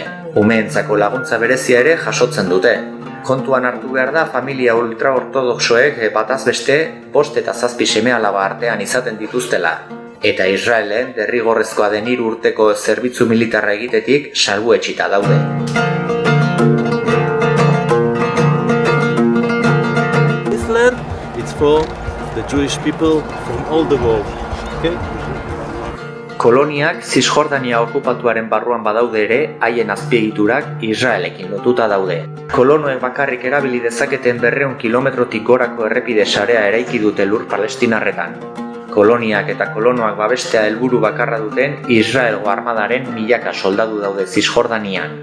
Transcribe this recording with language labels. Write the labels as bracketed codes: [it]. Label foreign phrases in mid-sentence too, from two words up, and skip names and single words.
[eu] Umeentzako laguntza berezia ere jasotzen dute. Kontuan hartu behar da familia ultraortodoxoek bataz beste 5 eta 7 seme-alaba artean izaten dituztela. Eta Israelen derrigorrezkoa den 3 urteko zerbitzu militarra egitetik salbuetsita daude. [en] This land, it's for the Jewish people from all the world. Okay? [eu] Koloniak Zisjordania okupatuaren barruan badaude ere, haien azpiegiturak Israelekin lotuta daude. Kolonoek bakarrik erabili dezaketen 200 kilometrotik gorako errepide sarea eraiki dute lur palestinarretan. Koloniak eta kolonoak babestea helburu bakarra duten Israelgo armadaren milaka soldadu daude Zisjordanian.